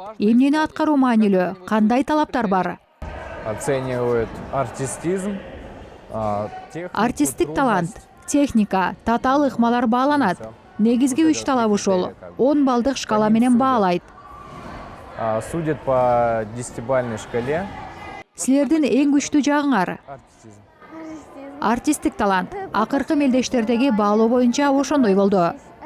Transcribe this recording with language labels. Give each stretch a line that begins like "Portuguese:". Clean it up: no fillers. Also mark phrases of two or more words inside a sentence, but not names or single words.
Kyrgyz: Эмнени аткаруу маанилүү? Кандай талаптар бар?
Russian: Оценивают артистизм,
Kyrgyz: Артисттик талант, техника, татаал ыкмалар бааланат. Негизги 3 талап ушул. 10 балдык шкала менен баалайт.
Russian: Судят по 10-бальной шкале.
Kyrgyz: Силердин эң күчтүү жагыңар? Артистизм. Артисттик талант. Акыркы мелдештердеги баалоо боюнча ошондой болду. Артистизм.